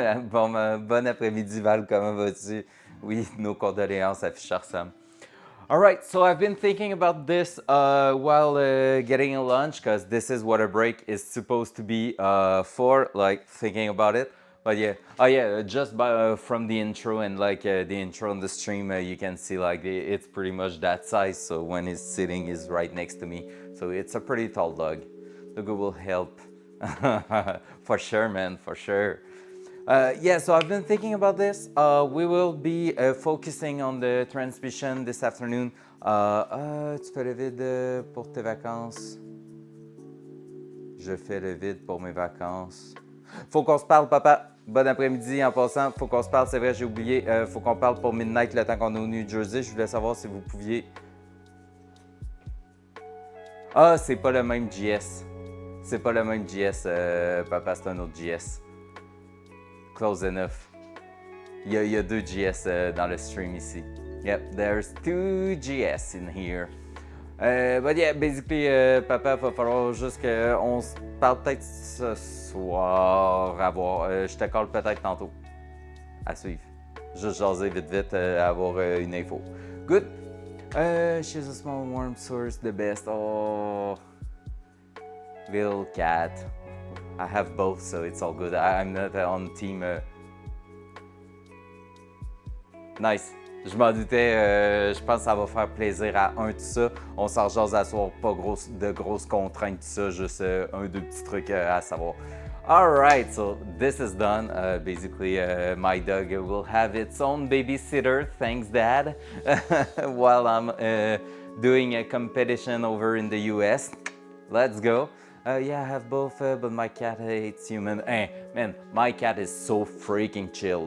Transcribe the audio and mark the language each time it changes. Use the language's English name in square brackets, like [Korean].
[French] Bon après-midi Val, comment vas-tu? Oui, nos condoléances à Fisher Sam. [English] All right, so I've been thinking about this while getting a lunch, because this is what a break is supposed to be for, like thinking about it. But yeah, oh yeah, just from the intro and like the intro on the stream, you can see like it's pretty much that size. So when he's sitting, he's right next to me. So it's a pretty tall dog. The good will help. For sure, man, for sure. Yeah, so I've been thinking about this. We will be focusing on the transmission this afternoon. [French] Tu fais le vide pour tes vacances. Je fais le vide pour mes vacances. Faut qu'on se parle, papa. Bon après-midi en passant. Faut qu'on se parle, c'est vrai, j'ai oublié. Faut qu'on parle pour Midnight le temps qu'on est au New Jersey. Je voulais savoir si vous pouviez. Ah, c'est pas le même JS. C'est pas le même JS, papa, c'est un autre JS. [English] Close enough. [French] Il y a deux GS dans le stream ici. [English] Yep, there's two GS in here. But yeah, basically, [French] papa, va falloir juste qu'on se parle peut-être ce soir. À voir. Je te colle peut-être tantôt. À suivre. Juste jaser vite, avoir une info. [English] Good. She's a small warm source, the best. Oh, little cat. I have both, so it's all good. I'm not on team. Nice. [French] Je m'en doutais. Je pense que ça va faire plaisir à un tout ça. On s'en jase à soir, pas de grosses contraintes, tout ça. Juste un, deux petits trucs à savoir. [English] All right, so this is done. Basically, my dog will have its own babysitter. Thanks, Dad. While I'm doing a competition over in the US. Let's go. Yeah, I have both, but my cat hates human. Man, my cat is so freaking chill.